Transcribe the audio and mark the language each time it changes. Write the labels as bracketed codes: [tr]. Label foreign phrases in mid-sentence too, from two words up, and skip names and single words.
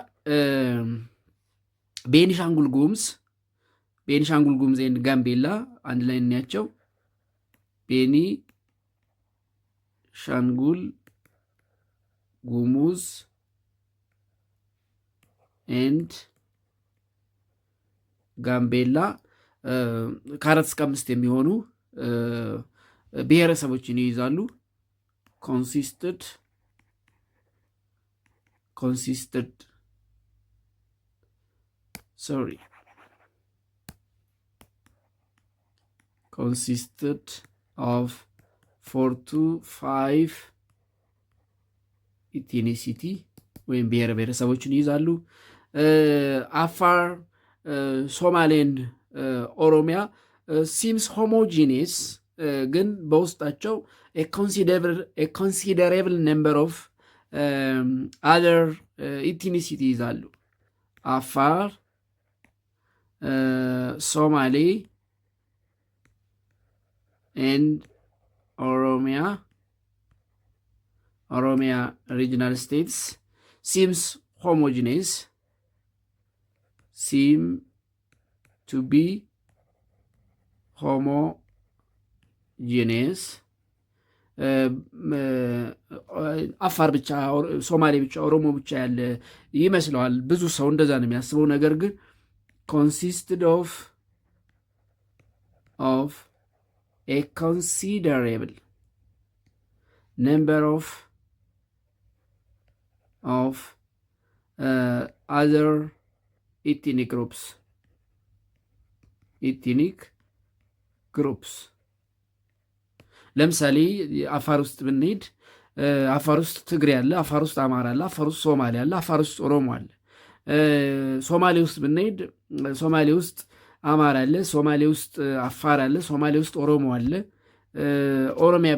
[am] ቤኒሻንጉል ጉሙዝ ኤንድ ጋምቤላ አንድ ላይ እናያቸው። ቤኒሻንጉል ጉሙዝ ኤንድ ጋምቤላ ከ4 እስከ 5 የሚሆኑ ብሔረሰቦችን ይይዛሉ። consisted [en] of 4 to 5 ethnicity [am] ወይም ብሔረሰቦችን ይይዛሉ። አፋር፣ ሶማሌን፣ ኦሮሚያ [en] seems homogeneous [am] ግን በውስጣቸው [en] considerable number of other ethnicity ይዛሉ። Afar, Somali and Oromia regional states seems homogeneous seem to be homogeneous [am] አፋር ብቻ፣ ሶማሌ ብቻ፣ ኦሮሞ ብቻ ያለ ይመስለዋል ብዙ ሰው እንደዛ ነው የሚያስበው። ነገር ግን [en] consisted of a considerable number of other ethnic groups [am] ለምሳሌ አፋር ውስጥ ብንሄድ አፋር ውስጥ ትግሬ አለ፣ አፋር ውስጥ አማራ አለ፣ አፋር ውስጥ ሶማሌ አለ፣ አፋር ውስጥ ኦሮሞ አለ። ሶማሌ ውስጥ ብንሄድ ሶማሌ ውስጥ አማራ አለ፣ ሶማሌ ውስጥ አፋር አለ፣ ሶማሌ ውስጥ ኦሮሞ አለ። ኦሮሚያ